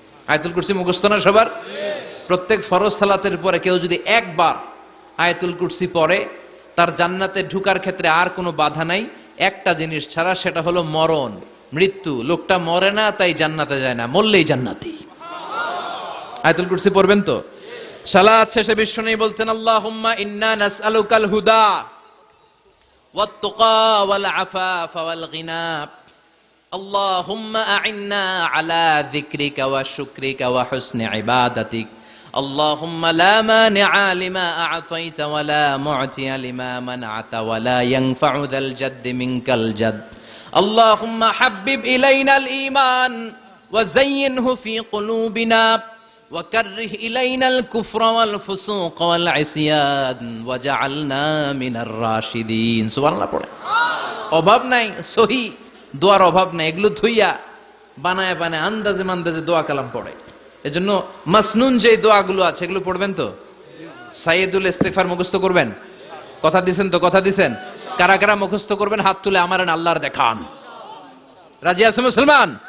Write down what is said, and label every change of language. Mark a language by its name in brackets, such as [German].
[Bangla] আয়াতুল কুরসি মুখস্থ না সবার? প্রত্যেক ফরজ সালাতের পরে কেউ যদি একবার আয়াতুল কুরসি পড়ে, তার জান্নাতে ঢুকার ক্ষেত্রে আর কোনো বাধা নাই, একটা জিনিস ছাড়া, সেটা হলো মরণ, মৃত্যু। লোকটা মরে না তাই জান্নাতে যায় না, মরলেই জান্নাতি। আয়াতুল কুরসি পড়বেন তো? সালাত শেষে বিশ্বনবী বলতেন [Arabic] আল্লাহুম্মা ইন্না নাসআলুকাল হুদা ওয়াত তুকা ওয়াল আফাফা ওয়াল গিনা আল্লাহুম্মা আ'ইন্না আলা যিকরিকা ওয়া শুকরিকা ওয়া হুসনি ইবাদাতিক اللهم لا مانع لما أعطيت ولا معطي لما منعت ولا ينفع ذا الجد منك الجد اللهم حبب إلينا الإيمان وزينه في قلوبنا وكره إلينا الكفر والفسوق والعصيان وجعلنا من الراشدين سبحان الله পড়ে। [Bangla] অভাব নাই, সহি দোয়ার অভাব নাই। এগুলো থুইয়া বানায় বানায় আন্দাজে মান্দাজে দোয়া কালাম পড়ে। এজন্য মাসনুন যে দোয়াগুলো আছে এগুলো পড়বেন তো? সাইয়্যিদুল ইস্তিগফার মুখস্থ করবেন? কথা দিছেন তো? কথা দিছেন? কারা কারা মুখস্থ করবেন হাত তুলে আমারে আল্লাহর দেখান। রাজি আছো মুসলমান?